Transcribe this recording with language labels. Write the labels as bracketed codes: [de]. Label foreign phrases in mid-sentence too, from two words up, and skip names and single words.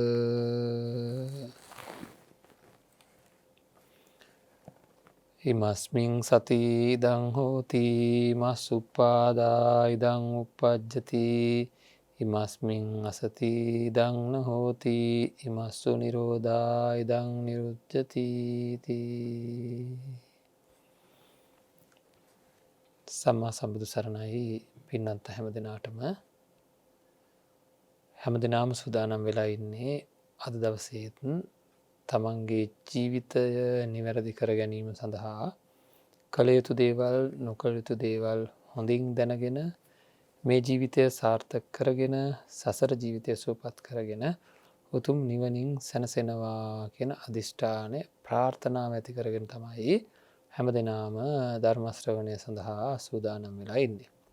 [pi] ඉමස්මින් සති ඉදං හෝති මස් උප්පාදා ඉදං උප්පජ්ජති ඉමස්මින් අසති ඉදං න හෝති ඉමස්සු නිරෝධා ඉදං නිරුද්ධති [si] සම්මා සම්බුදු සරණයි පින්නන්ත හැම දෙනාටම හැම දෙනාම සූදානම් වෙලා ඉන්නේ අද දවසේත් තමන්ගේ ජීවිතය නිවැරදි කර ගැනීම සඳහා කළ යුතු දේවල් නොකළ යුතු දේවල් හොඳින් දැනගෙන මේ ජීවිතය සාර්ථක කරගෙන සසර ජීවිතය සුවපත් කරගෙන උතුම් නිවනින් සැනසෙනවා කියන අධිෂ්ඨානය ප්‍රාර්ථනාව ඇති කරගෙන තමයි හැම දෙනාම ධර්ම ශ්‍රවණය සඳහා සූදානම් වෙලා ඉන්නේ.